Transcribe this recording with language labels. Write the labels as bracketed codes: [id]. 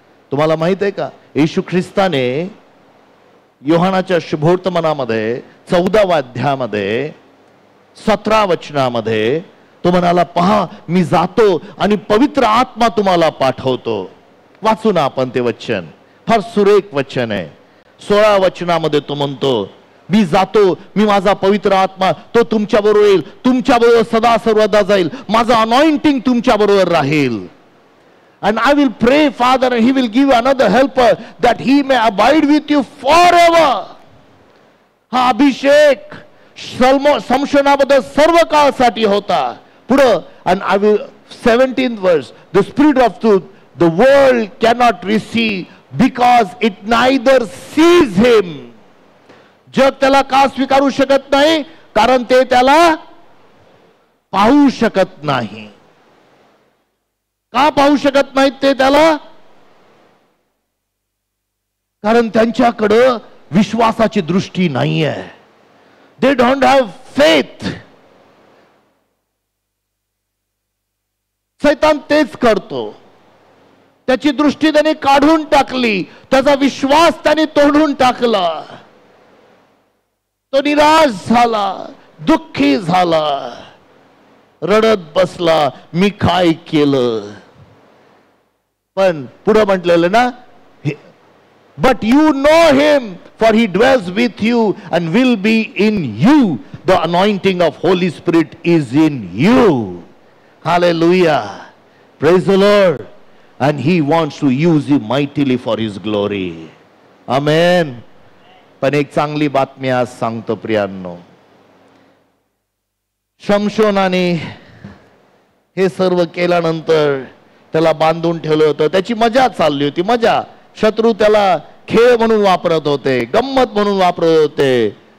[mr] तुम्हाला माहित आहे का, येशू ख्रिस्ताने योहानाच्या शुभवर्तमानामध्ये 14व्या अध्यायामध्ये 17 वचनामध्ये तो म्हणाला, पहा मी जातो आणि पवित्र आत्मा तुम्हाला पाठवतो. वाचू ना आपण ते वचन, फार सुरेख वचन आहे. 16 वचनामध्ये तो म्हणतो, मी जातो, मी माझा पवित्र आत्मा तो तुमच्या बरोबर येईल, तुमच्या बरोबर सदा सर्वदा जाईल, माझा अनॉइंटिंग तुमच्या बरोबर राहील. [en] And I will pray Father and he will give another helper that he may abide with you forever. [mr] हा अभिषेक संशोधनाबद्दल सर्व काळासाठी होता. पुढं, [en] and I will 17th verse, the spirit of truth the world cannot receive because it neither sees him. [mr] जग त्याला का स्वीकारू शकत नाही? कारण ते त्याला पाहू शकत नाही. का पाहू शकत नाहीत ते त्याला? कारण त्यांच्याकडं विश्वासाची दृष्टी नाहीये. [en] They don't have faith. [mr] सैतान तेच करतो. त्याची दृष्टी त्याने काढून टाकली, त्याचा विश्वास त्याने तोडून टाकला. तो निराश झाला, दुःखी झाला, रडत बसला, मी काय केलं. पण पुढे म्हटलेलं ना, [en] But you know him for he dwells with you and will be in you. The anointing of Holy Spirit is in you. Hallelujah. Praise the Lord. And he wants to use you mightily for his glory. Amen. [mr] पण एक चांगली बातमी आज सांगतो प्रियांनो. शमशोनाने हे सर्व केल्यानंतर त्याला बांधून ठेवलं होतं. त्याची मजा चालली होती, मजा. शत्रू त्याला खेळ म्हणून वापरत होते, गंमत म्हणून वापरत होते.